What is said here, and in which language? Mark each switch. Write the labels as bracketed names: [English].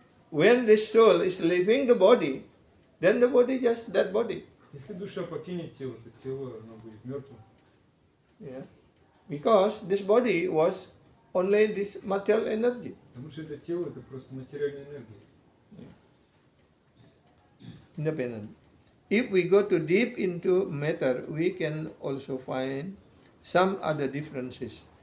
[English] When the soul is leaving the body, then the body just that body. [Russian] Если душа покинет тело, то тело оно будет мертвым. [English] Yeah. Because this body was only this material energy. [Russian] Потому что это тело это просто материальная энергия. [English] Independent. If we go too deep into matter, we can also find some other differences.